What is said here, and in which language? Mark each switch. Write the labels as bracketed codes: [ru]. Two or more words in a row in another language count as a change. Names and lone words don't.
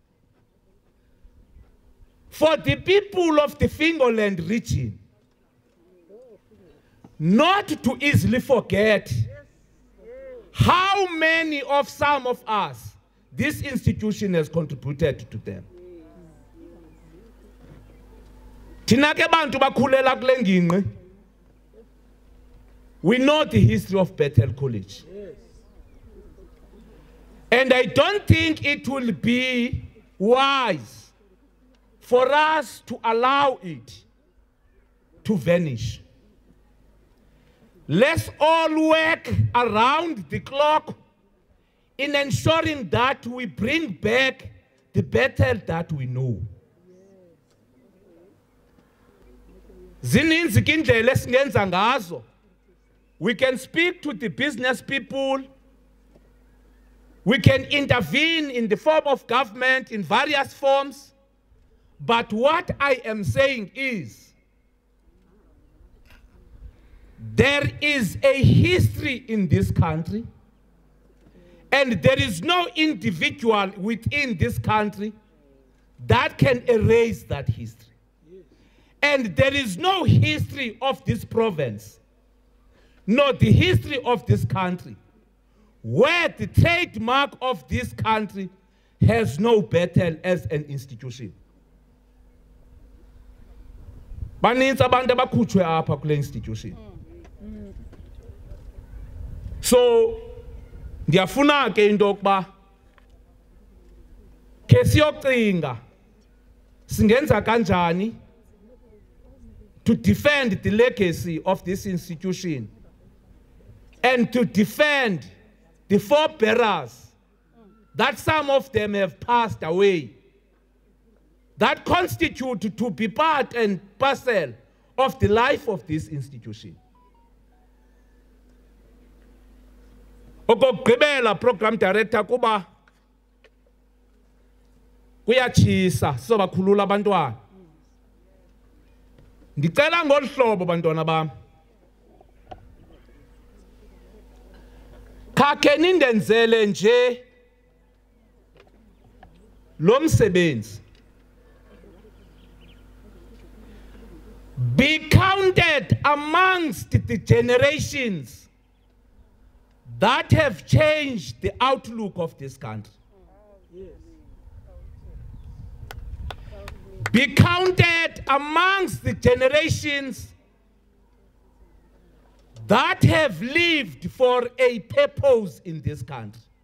[en] for the people of the Fingoland region not to easily forget how many of some of us this institution has contributed to them. [xh] Thina ke bantu bakhulela kule ngingqi. [en] We know the history of Bethel College. And I don't think it will be wise for us to allow it to vanish. Let's all work around the clock in ensuring that we bring back the Bethel that we know. [xh] Zininzi indlela esingenza ngazo. [en] We can speak to the business people. We can intervene in the form of government in various forms. But what I am saying is, there is a history in this country, and there is no individual within this country that can erase that history. And there is no history of this province, nor the history of this country, where the trademark of this country has no Bethel as an institution. [xh] Baninzi abantu abakhutshwe apha kule institution. So ndiyafuna ke into yokuba ke siyocinga singenza kanjani to [en] defend the legacy of this institution and to defend the forebearers that some of them have passed away, that constitute to be part and parcel of the life of this institution. [xh] Okugqibela [en] program director [xh] kuba kuyatshisa sobakhulula abantwana. Ndicela ngolu hlobo bantwana bam. Khakhe nindenzele nje lo msebenzi. [en] Be counted amongst the generations that have changed the outlook of this country. Be counted amongst the generations that have lived for a purpose in this country.